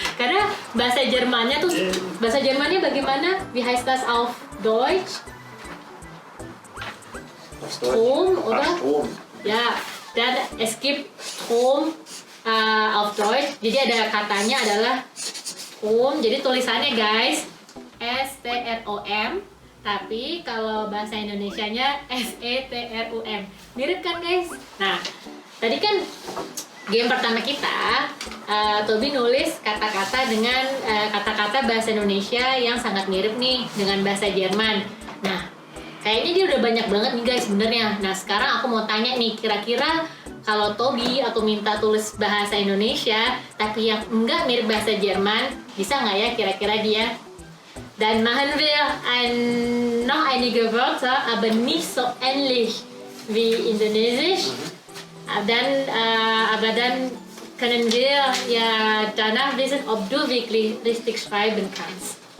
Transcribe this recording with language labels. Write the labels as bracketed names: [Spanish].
[Indonesian] Karena bahasa Jermannya tuh, bahasa Jermannya bagaimana? [German] Wie heißt das auf Deutsch? Strom, oder? Strom. [Indonesian] Ya, dan [German] es gibt Strom auf Deutsch. [Indonesian] Jadi ada katanya adalah Strom. Jadi tulisannya guys STROM. Tapi kalau bahasa Indonesianya SETRUM. Mirip kan guys? Nah, tadi kan game pertama kita, Tobi nulis kata-kata dengan kata-kata bahasa Indonesia yang sangat mirip nih dengan bahasa Jerman. Nah, kayaknya dia udah banyak banget nih guys sebenarnya. Nah, sekarang aku mau tanya nih, kira-kira kalau Tobi aku minta tulis bahasa Indonesia tapi yang enggak mirip bahasa Jerman, bisa nggak ya kira-kira dia? [German] Dann machen wir noch einige Wörter, aber nicht so ähnlich wie Indonesisch. Aber dann können wir ja danach wissen, ob du wirklich richtig schreiben kannst.